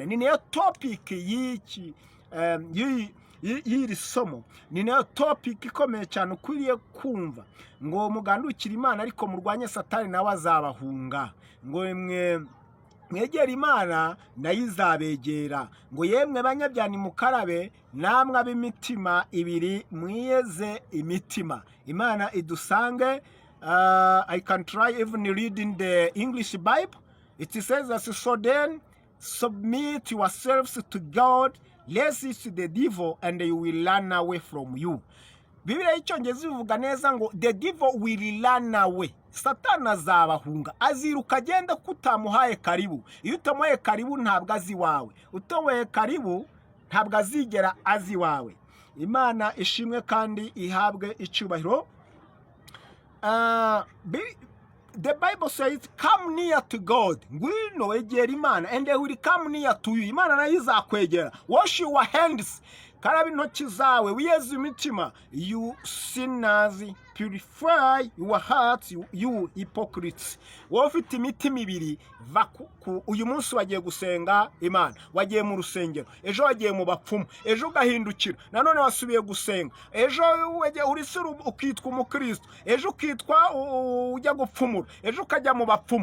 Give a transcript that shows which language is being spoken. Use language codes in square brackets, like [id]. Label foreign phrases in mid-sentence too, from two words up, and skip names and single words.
[rw] Ni nayo topic y'iri somo, ni nayo topic ikomeye cyane ukwiriye kumva, ngo mugandukire Imana ariko murwanye Satani nawe azabahunga. Ngo mwegera Imana nayo izabegera. Ngo yemwe banyabyaha nimukarabe, namwe ab'imitima ibiri mwiyeze imitima. Imana idusange. [en] I can try even reading the English Bible. It says as so then submit yourselves to God, resist the devil and he will run away from you. [rw] Bibiliya y'Icyongereza bivuga neza ngo [en] the devil will run away. [rw] Satani azabahunga, aziruka agenda kutamuhaye karibu. Iyo utamuhaye karibu ntabwo azi wawe, utamuhaye karibu ntabwo azigera azi wawe. Imana ishimwe kandi ihabwe icyubahiro. [en] The Bible says, come near to God. [rw] Ngwino egera Imana [en] and they will come near to you. [rw] Imana nayo izakwegera. [en] Wash your hands. [rw] Karaba intoki zawe, wiyeze imitima. [en] You sinners, purify your hearts, you hypocrites. [rw] Wowe ufite imitima ibiri, uyu munsi wagiye gusenga Imana, wagiye mu rusengero, ejo wagiye mu bapfumu, ejo ugahindukira, nanone wasubiye gusenga, ejo urisura ukitwa umukristo, ejo ukitwa ujya gupfumura, ejo ukajya mu bapfumu.